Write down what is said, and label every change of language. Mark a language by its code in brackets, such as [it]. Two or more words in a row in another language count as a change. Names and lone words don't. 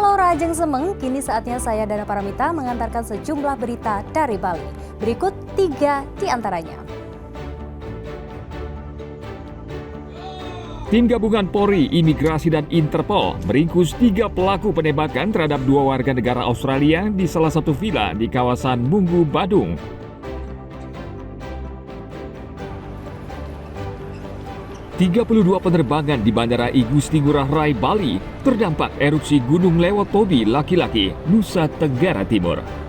[ban] Ajeng Semeng, [id] kini saatnya saya Dana Paramita mengantarkan sejumlah berita dari Bali. Berikut 3 di antaranya. Tim gabungan Polri, Imigrasi dan Interpol meringkus 3 pelaku penembakan terhadap 2 warga negara Australia di salah satu villa di kawasan Munggu, Badung. ...32 penerbangan di Bandara I Gusti Ngurah Rai, Bali terdampak erupsi Gunung Lewotobi laki-laki, Nusa Tenggara Timur.